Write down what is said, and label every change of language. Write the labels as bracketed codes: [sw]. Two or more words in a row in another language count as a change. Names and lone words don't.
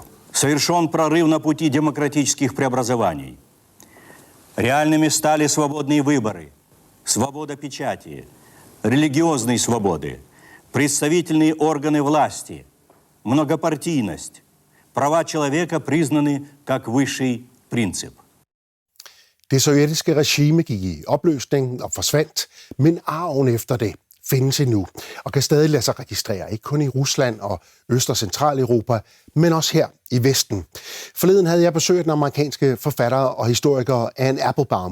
[ru] Совершен прорыв на пути демократических преобразований. Реальными стали свободные выборы, свобода печати, религиозные свободы, представительные органы власти, многопартийность, права человека признаны как высший принцип. [da] Det sovjetiske regime gik i opløsning og forsvandt, men arven efter det findes endnu og kan stadig lade sig registrere, ikke kun i Rusland og Øst- og Centraleuropa, men også her i Vesten. Forleden havde jeg besøgt den amerikanske forfatter og historiker Anne Applebaum.